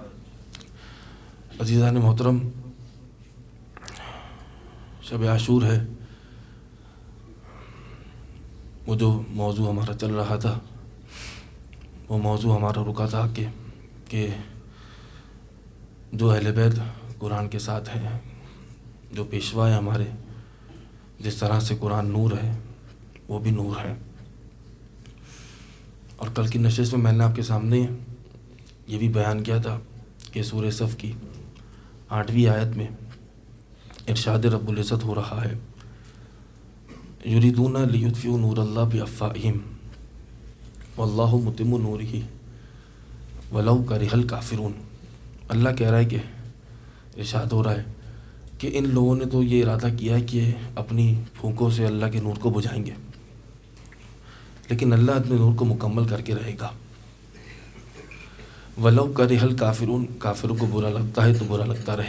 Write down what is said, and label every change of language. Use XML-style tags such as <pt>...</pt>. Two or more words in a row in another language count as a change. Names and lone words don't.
<ur>عزیزان محترم، شب عاشور ہے، وہ جو موضوع ہمارا چل رہا تھا، وہ موضوع ہمارا رکا تھا کہ جو اہل بیت قرآن کے ساتھ ہیں، جو پیشوا ہیں ہمارے، جس طرح سے قرآن نور ہے وہ بھی نور ہے۔ اور کل کی نشست میں نے آپ کے سامنے یہ بھی بیان کیا تھا کہ سورہ صف کی 8ویں آیت میں ارشاد رب العزت ہو رہا ہے،</ur> <ar>يريدون ليطفئوا نور الله بأفواههم والله متم نوره ولو كره الكافرون.</ar> <ur>اللہ کہہ رہا ہے کہ ارشاد ہو رہا ہے کہ ان لوگوں نے تو یہ ارادہ کیا ہے کہ اپنی پھونکوں سے اللہ کے نور کو بجھائیں گے، لیکن اللہ اپنے نور کو مکمل کرکے رہے گا.</ur> <ar>ولو كره الكافرون,</ar> <ur>کافروں کو برا لگتا ہے تو برا لگتا رہے.</ur>